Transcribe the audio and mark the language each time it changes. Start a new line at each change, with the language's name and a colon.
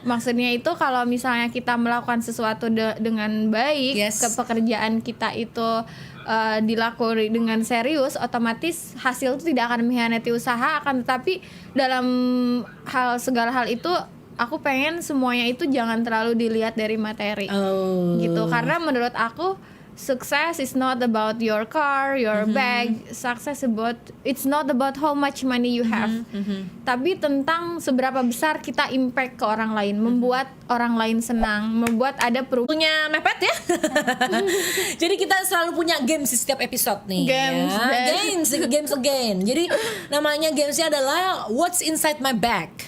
Indonesian: Maksudnya itu kalau misalnya kita melakukan sesuatu dengan baik, ke pekerjaan kita itu dilakukan dengan serius, otomatis hasil itu tidak akan mengkhianati usaha, akan tetapi dalam segala hal itu aku pengen semuanya itu jangan terlalu dilihat dari materi gitu, karena menurut aku
English: success is not about your car, your bag. It's not about how much money you have.
Indonesian: Tapi tentang seberapa besar kita impact ke orang lain, membuat orang lain senang, membuat ada perubahan. Punya mepet ya. Jadi kita selalu punya games di setiap episode nih.
English: Games again.
Indonesian: Jadi namanya gamesnya adalah What's Inside My Bag.